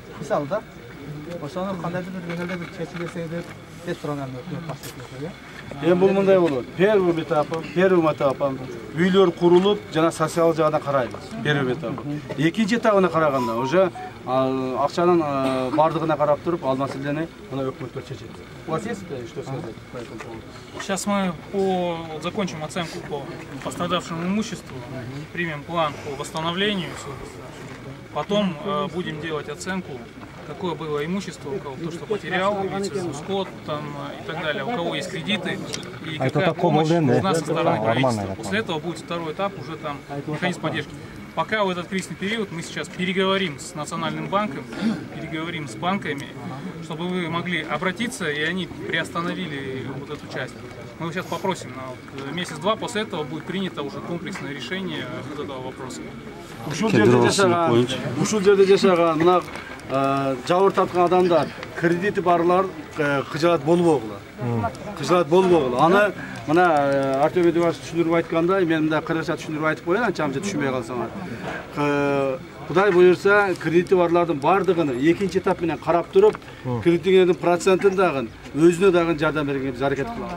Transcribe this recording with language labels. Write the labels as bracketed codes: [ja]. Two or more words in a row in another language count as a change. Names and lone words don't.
[ky] Мисалы да, ошону кандайдыр бир деңгээлде бир чечип берсеңиздер деп суранарым өкмөт. Эми бул мындай болот. [ru] Первый этапы [ky] үйлөр курулуп, жана социал жагына карайбыз. [ru] Первый этап. [ky] Экинчи этабына караганда уже акчанын бардыгына карап туруп, ал маселени мына өкмөттөр чечет. [ru] У вас есть что сказать по этому поводу? Сейчас мы закончим оценку по пострадавшему имуществу, примем план по восстановлению, потом будем делать оценку, какое было имущество, у кого то, что потерял, скот там, и так далее, у кого есть кредиты и какая помощь нужна со стороны правительства. После этого будет второй этап, уже там механизм поддержки. Пока в этот кризисный период мы сейчас переговорим с Национальным банком, переговорим с банками, чтобы вы могли обратиться и они приостановили вот эту часть. Мы сейчас попросим, на месяц-два после этого будет принято уже комплексное решение вот этого вопроса. [ky] Ушул жерде жашаган мына жабыр тарткан адамдар, кредити барлар кыжалат болбогула. Кыжалат болбогула. Аны мына Артем Эдуардович түшүндүрүп айткандай, мен мында кыргызча түшүндүрүп айтып коеюн, анча-мынча түшүнбөй калсаңар. Кудай буюрса, кредити барлардын бардыгын экинчи этап менен карап туруп, кредиттердин процентин дагы өзүнө дагы жардам бергенге биз аракет кылабыз.